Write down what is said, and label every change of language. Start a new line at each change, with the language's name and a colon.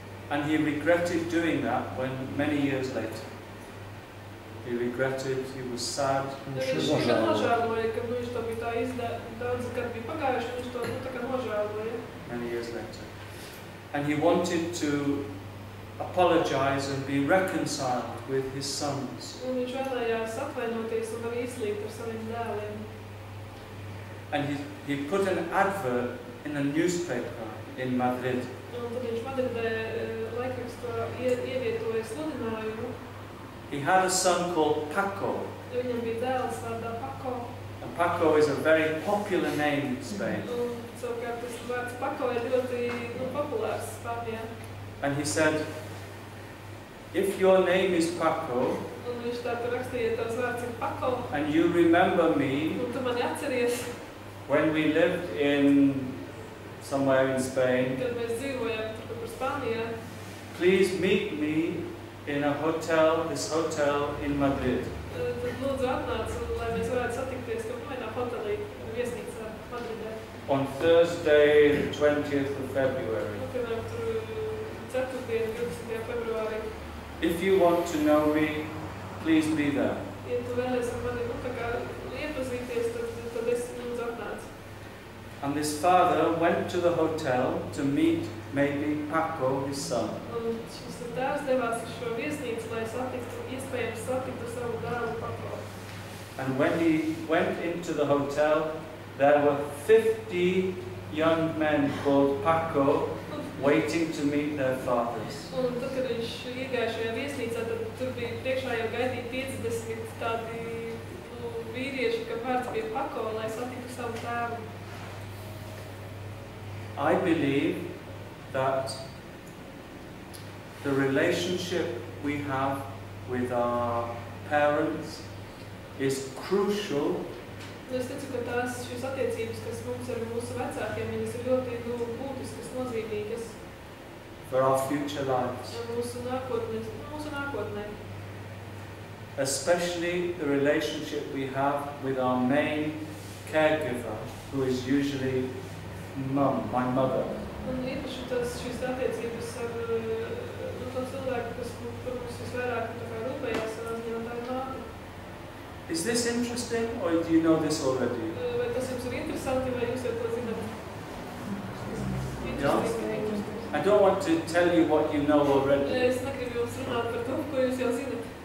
English: And he regretted doing that when many years later. He regretted, he was sad.
Latvian: Viņš nožēloja, ka viņš to bija tā daudz gadu bija pagājuši, viņš to tā kā nožēloja.
English: Many years later. And he wanted to apologize and be reconciled with his sons.
Latvian: Un viņš vēlējās atvainoties un arī izlīgt ar saviem dēliem.
English: And he put an advert in a newspaper in Madrid.
Latvian: Un tad viņš Madridē laikrakstā ievietoja sludinājumu.
English: He had a son called Paco.
Latvian: Viņam bija dēls vārdā Paco.
English: And Paco is a very popular name in Spain.
Latvian: Un savukārt tas vārds Paco ir ļoti populārs Spānijā.
English: And he said, if your name is Paco,
Latvian: Un viņš tā tur rakstīja, tavs vārds ir Paco.
English: and you remember me
Latvian: Un tu mani atceries,
English: when we lived in somewhere in Spain,
Latvian: kad mēs dzīvojām tur par Spānijā,
English: please meet me in a hotel, this hotel in Madrid.
Latvian: tad lūdzu atnāc, lai mēs varētu satikties kaut vienā hotelī, viesnīcā Madridē.
English: On Thursday, the 20th of February.
Latvian: Piemēram, tur 4. 12. februārī.
English: If you want to know me, please be there.
Latvian: Ja tu vēlies ar mani, tā kā iepazīties, tad es lūdzu atnāc.
English: And this father went to the hotel to meet maybe Paco, his son.
Latvian: Un šis tēvs devās uz šo viesnīcu, lai iespējams satiktu savu dēlu Paco.
English: And when he went into the hotel, there were 50 young men called Paco waiting to meet their fathers.
Latvian: Un tad, kad viņš iegāja šajā viesnīcā, tad tur bija priekšā jau gaidīja 50 tādi vīrieši, ka vārds bija Paco, lai satiktu savu tēvu.
English: I believe that the relationship we have with our parents is crucial
Latvian: Es ticu, ka šīs attiecības, kas mums ar mūsu vecākiem, viņas ir ļoti būtiskas, nozīmīgas
English: for our future lives.
Latvian: Mūsu nākotnē.
English: Especially the relationship we have with our main caregiver, who is usually mum, my mother.
Latvian: Un īpaši šīs attiecības ar to cilvēku, kas par mums visvairāk rūpējās savā ziņā, tā ir māte.
English: Is this interesting, or do you know this already?
Latvian: Vai tas jums ir interesanti, vai jūs jau to zināt?
English: Yeah? I don't want to tell you what you know already.
Latvian: Es negribu jums runāt par to, ko jūs jau zināt.